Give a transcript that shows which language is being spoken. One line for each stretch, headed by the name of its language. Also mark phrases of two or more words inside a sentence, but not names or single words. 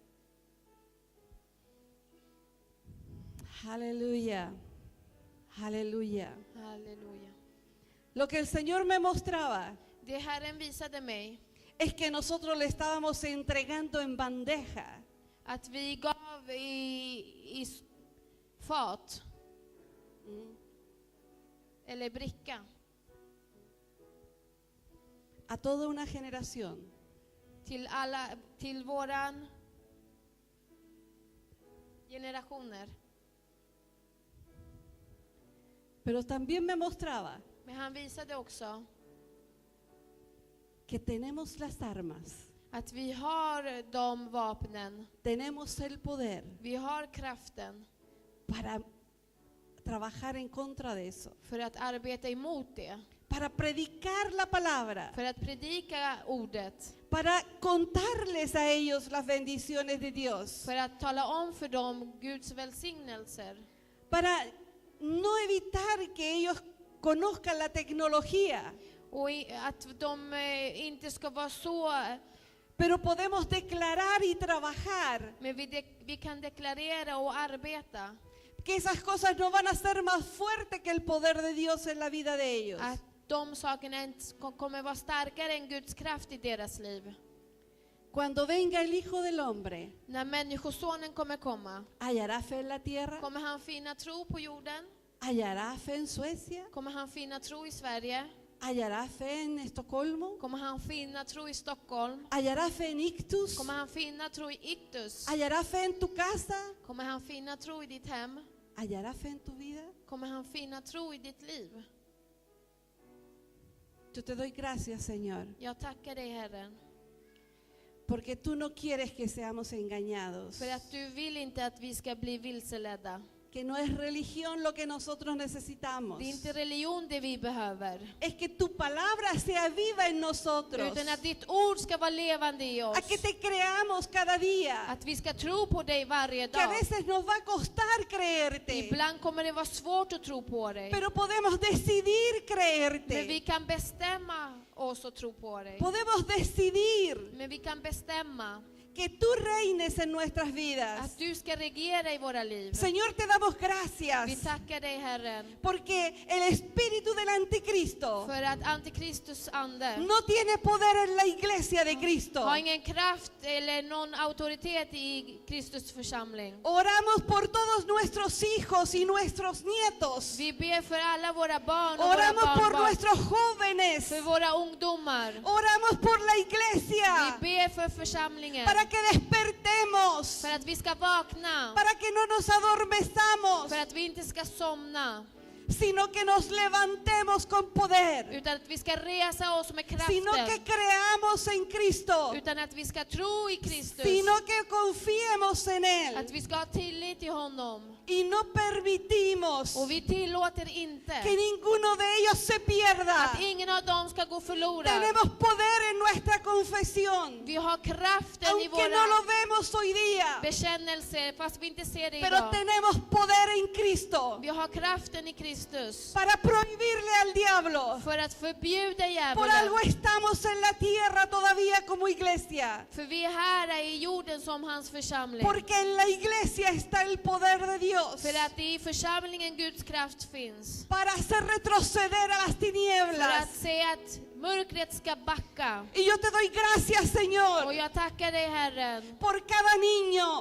Spanish: Aleluya. Aleluya.
Swedish: Halleluja.
Spanish: Lo que el Señor me mostraba
Swedish: Det Herren visade mig,
Spanish: es que nosotros le estábamos entregando en bandeja
Swedish: att vi gav i fat eller bricka
Spanish: a toda una generación
Swedish: till våran generationer.
Spanish: Pero también me mostraba
Swedish: Men han visade också
Spanish: que tenemos las armas
Swedish: Att vi har de vapnen,
Spanish: tenemos el poder
Swedish: vi har kraften
Spanish: para trabajar en contra de eso,
Swedish: för att arbeta emot det.
Spanish: para predicar la palabra,
Swedish: För att predika ordet.
Spanish: para contarles a ellos las bendiciones de Dios,
Swedish: För att tala om för dem Guds välsignelser.
Spanish: para no evitar que ellos conozcan la tecnología,
Swedish: Och att de inte ska vara så.
Spanish: pero podemos declarar y trabajar
Swedish: Men vi kan deklarera och arbeta.
Spanish: que esas cosas no van a ser más fuertes que el poder de Dios en la vida de ellos.
Swedish: Att de sakerna inte kommer vara starkare än Guds kraft i deras liv.
Spanish: Cuando venga el Hijo del Hombre,
Swedish: När människosonen kommer komma,
Spanish: ¿hallará fe en la tierra?
Swedish: kommer han finna tro på jorden?
Spanish: ¿Hallará fe en Suecia?
Swedish: Kommer han finna tro i Sverige?
Spanish: ¿Hallará fe en Estocolmo?
Swedish: Kommer han finna tro i Stockholm?
Spanish: ¿Hallará fe en Ictus?
Swedish: Kommer han finna tro i Iktus?
Spanish: ¿Hallará fe en tu casa?
Swedish: Kommer han finna tro i ditt hem?
Spanish: ¿Hallará fe en tu vida?
Swedish: Kommer han finna tro i ditt liv?
Spanish: Yo te doy gracias, Señor,
Swedish: Jag tackar dig, Herren,
Spanish: porque tú no quieres que seamos engañados,
Swedish: för att du vill inte att vi ska bli vilseledda.
Spanish: que no es religión lo que nosotros necesitamos,
Swedish: Det är inte religion det vi behöver,
Spanish: es que tu palabra sea viva en nosotros,
Swedish: utan att ditt ord ska vara levande i oss.
Spanish: a que te creamos cada día,
Swedish: Att vi ska tro på dig varje
Spanish: que a
Swedish: dag.
Spanish: veces nos va a costar creerte,
Swedish: Ibland kommer det vara svårt att tro på dig,
Spanish: pero podemos decidir
Swedish: men
Spanish: creerte,
Swedish: vi kan bestämma oss att tro på dig.
Spanish: podemos decidir
Swedish: Men vi kan bestämma
Spanish: que tú reines en nuestras vidas.
Swedish: att du ska regera i våra liv.
Spanish: Señor, te damos gracias
Swedish: Vi tackar dig, Herren,
Spanish: porque el espíritu del anticristo
Swedish: för att Antikristus ande
Spanish: no tiene poder en la iglesia de Cristo.
Swedish: har ingen kraft eller någon auktoritet i Kristus församling.
Spanish: Oramos por todos nuestros hijos y nuestros nietos.
Swedish: Vi ber för alla våra barn och våra
Spanish: Oramos por
Swedish: barnbarn,
Spanish: nuestros jóvenes.
Swedish: för våra ungdomar.
Spanish: Oramos por la
Swedish: Vi
Spanish: iglesia
Swedish: ber för församlingen,
Spanish: para que despertemos,
Swedish: för att vi ska vakna,
Spanish: para que no nos adormezamos,
Swedish: för att vi inte ska somna,
Spanish: sino que nos levantemos con poder,
Swedish: utan att vi ska resa oss med
Spanish: sino que
Swedish: kraften,
Spanish: creamos en Cristo,
Swedish: utan att vi ska tro i Kristus,
Spanish: sino que confiemos en Él
Swedish: att vi ska ha tillit till honom.
Spanish: y no permitimos
Swedish: Och vi tillåter inte
Spanish: que ninguno de ellos se pierda.
Swedish: att ingen av dem ska gå förlorad.
Spanish: Tenemos poder en nuestra confesión,
Swedish: Vi har kraften i
Spanish: aunque no lo
Swedish: våra
Spanish: vemos hoy día,
Swedish: bekännelser, fast vi inte ser det
Spanish: pero
Swedish: idag.
Spanish: tenemos poder en Cristo
Swedish: Vi har kraften i Kristus
Spanish: para prohibirle al diablo.
Swedish: för att förbjuda
Spanish: Por algo
Swedish: djävulen.
Spanish: estamos en la tierra todavía como iglesia,
Swedish: För vi är här i jorden som hans församling.
Spanish: porque en la iglesia está el poder de Dios
Swedish: För att i församlingen Guds kraft finns.
Spanish: para hacer retroceder a las
Swedish: För
Spanish: tinieblas.
Swedish: att se att mörkret ska backa.
Spanish: Y yo te doy gracias,
Swedish: Och
Spanish: Señor,
Swedish: jag tackar dig, Herren,
Spanish: por cada niño,